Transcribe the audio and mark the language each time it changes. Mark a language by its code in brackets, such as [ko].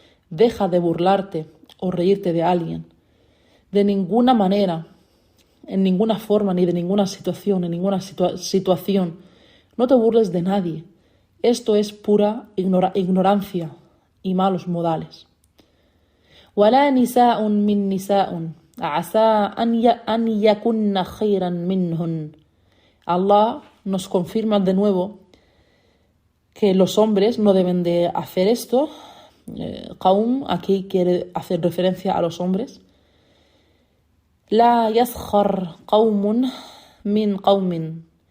[es] Deja de burlarte o reírte de alguien. De ninguna manera, en ninguna forma, ni de ninguna situación, en ninguna situación. No te burles de nadie. Esto es pura ignorancia y malos modales. [ar] ولا نساء من نساء عسى أن يكن خيرا منهن. [es] Allah nos confirma de nuevo que los hombres no deben de hacer esto. Qaum aquí quiere hacer referencia a los hombres. [ar] La yaskhar qaumun min qaumin.